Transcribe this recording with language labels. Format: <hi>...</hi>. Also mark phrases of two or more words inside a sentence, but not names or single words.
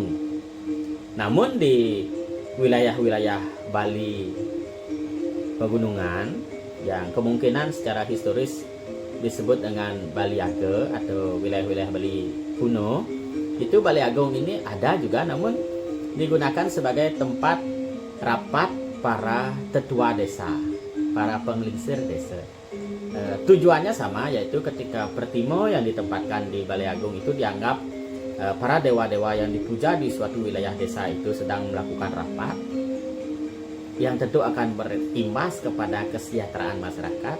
<id>Namun di wilayah-wilayah Bali pegunungan yang kemungkinan secara historis disebut dengan Bali Age atau wilayah-wilayah Bali kuno, itu Balai Agung ini ada juga, namun digunakan sebagai tempat rapat para tetua desa, para penglingsir desa. Tujuannya sama, yaitu ketika pertimo yang ditempatkan di Balai Agung itu dianggap para dewa-dewa yang dipuja di suatu wilayah desa itu sedang melakukan rapat yang tentu akan berimbas kepada kesejahteraan masyarakat.</id>